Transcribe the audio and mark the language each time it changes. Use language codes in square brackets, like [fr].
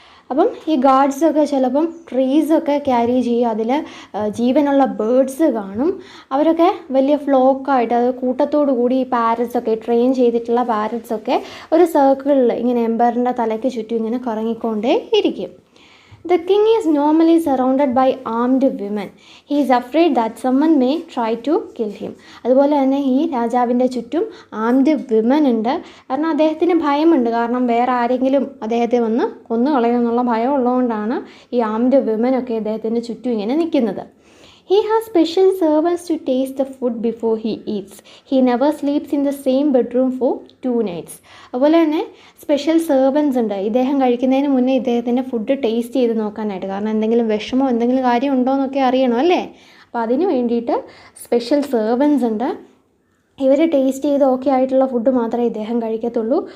[ml] അപ്പം ഈ ഗാർഡ്സൊക്കെ ചിലപ്പം ട്രീസൊക്കെ ക്യാരി ചെയ്യും, അതിൽ ജീവനുള്ള ബേർഡ്സ് കാണും. അവരൊക്കെ വലിയ ഫ്ലോക്കായിട്ട്, അത് കൂട്ടത്തോടു കൂടി ഈ പാരറ്റ്സൊക്കെ, ട്രെയിൻ ചെയ്തിട്ടുള്ള പാരറ്റ്സൊക്കെ ഒരു സർക്കിളിൽ ഇങ്ങനെ എംപററിൻ്റെ തലയ്ക്ക് ചുറ്റും ഇങ്ങനെ കറങ്ങിക്കൊണ്ടേ ഇരിക്കും. [en] The king is normally surrounded by armed women. He is afraid that someone may try to kill him. [ml] അതുപോലെ തന്നെ ഈ രാജാവിൻ്റെ ചുറ്റും ആംഡ് വിമൻ ഉണ്ട്. കാരണം അദ്ദേഹത്തിന് ഭയമുണ്ട്, കാരണം വേറെ ആരെങ്കിലും അദ്ദേഹത്തെ വന്ന് കൊന്നു കളയുമെന്നുള്ള ഭയം ഉള്ളതുകൊണ്ടാണ് ഈ ആംഡ് വിമനൊക്കെ അദ്ദേഹത്തിൻ്റെ ചുറ്റും ഇങ്ങനെ നിൽക്കുന്നത്. [en] He has special servants to taste the food before he eats. He never sleeps in the same bedroom for 2 nights. [ml] അതുപോലെ തന്നെ സ്പെഷ്യൽ സെർവൻസ് ഉണ്ട്. ഇദ്ദേഹം കഴിക്കുന്നതിന് മുന്നേ ഇദ്ദേഹത്തിൻ്റെ ഫുഡ് ടേസ്റ്റ് ചെയ്ത് നോക്കാനായിട്ട്, കാരണം എന്തെങ്കിലും വിഷമോ എന്തെങ്കിലും കാര്യം ഉണ്ടോ എന്നൊക്കെ അറിയണം അല്ലേ. അപ്പോൾ അതിന് വേണ്ടിയിട്ട് സ്പെഷ്യൽ സെർവൻസ് ഉണ്ട്. ഇവർ ടേസ്റ്റ് ചെയ്ത് ഓക്കെ ആയിട്ടുള്ള ഫുഡ് മാത്രമേ ഇദ്ദേഹം കഴിക്കത്തുള്ളൂ.